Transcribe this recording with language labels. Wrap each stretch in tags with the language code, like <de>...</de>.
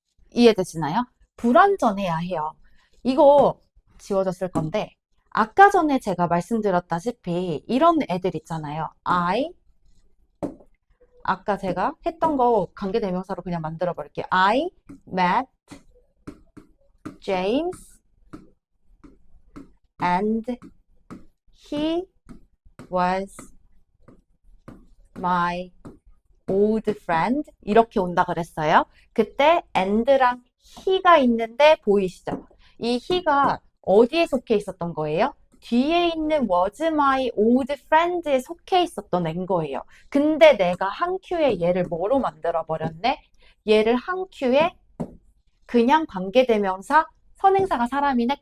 <ko>이해되시나요? 불완전해야 해요. 이거 지워졌을 건데 아까 전에 제가 말씀드렸다시피 이런 애들 있잖아요. 아까 제가 했던 거 관계대명사로 그냥 만들어 버릴게요.</ko> <en>I met James and he was my old friend</en> <ko>이렇게 온다 그랬어요. 그때 and랑 he가 있는데 보이시죠? 이 he가 어디에 속해 있었던 거예요? 뒤에 있는</ko> <en>was my old friend</en> <ko>에 속해 있었던 앤 거예요. 근데 내가 한 큐에 얘를 뭐로 만들어 버렸네? 얘를 한 큐에 그냥 관계대명사 선행사가 사람이네.</ko>